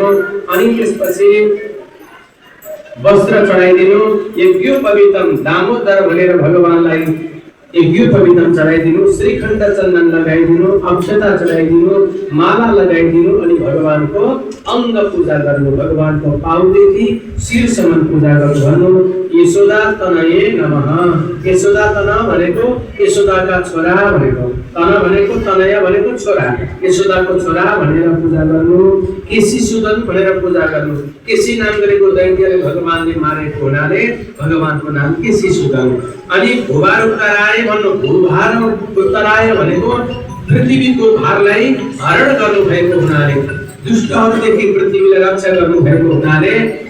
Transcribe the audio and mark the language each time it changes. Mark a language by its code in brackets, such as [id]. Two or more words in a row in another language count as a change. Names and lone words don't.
[ne] अनि त्यसपछि वस्त्र चढाइदिनु, यज्ञोपवीतम दामोदर भनेर भगवानलाई यज्ञोपवीतम चढाइदिनु, श्रीखण्ड चन्दन लगाइदिनु, अक्षता चढाइदिनु, माला लगाइदिनु। अनि भगवानको अङ्ग पूजा गर्नु, भगवानको पाउदेखि शिरसम्म पूजा गर्नु। [sa] भन्नु यशोदा तनये नमः। [ne] यशोदा तन भनेको यशोदाका छोरा भनेको, तन भनेको तनय भनेको छोरा, यशोदाको छोरा भनेर पूजा गर्नु। केसी सुदन भनेर पूजा गर्नु। केसी नाम गरेको दैत्यले भगवानले मारेको हुनाले भगवानको नाम केसी सुदन। अनि भूभार उत्तराय भन्नु, भूभार उत्तराय भनेको पृथ्वीको भारलाई हरण गर्नु भएको हुनाले, दुष्टहरूदेखि पृथ्वीलाई रक्षा गर्नु भएको हुनाले।